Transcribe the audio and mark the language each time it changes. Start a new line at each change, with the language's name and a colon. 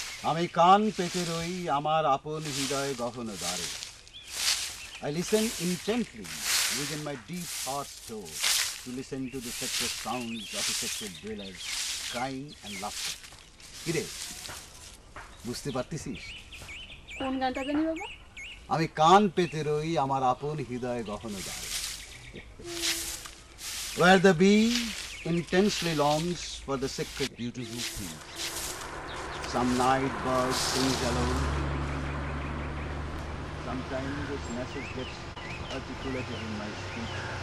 Bangla: আমি কান পেতে রই আমার আপন হৃদয় গহন দ্বারে।
English: I listen intently within my deep heart's door to listen to the separate sounds of the separate dwellers crying and laughter.
Bangla: কিরে, বুঝতে পারতেছিস? কোন গানটা জানি বাবা? আমি কান পেতে রই আমার আপন হৃদয় গহন দ্বারে।
English: Where the bee intensely longs for the sacred beautiful things. Some night bird sings alone. Sometimes its message gets articulated in my speech.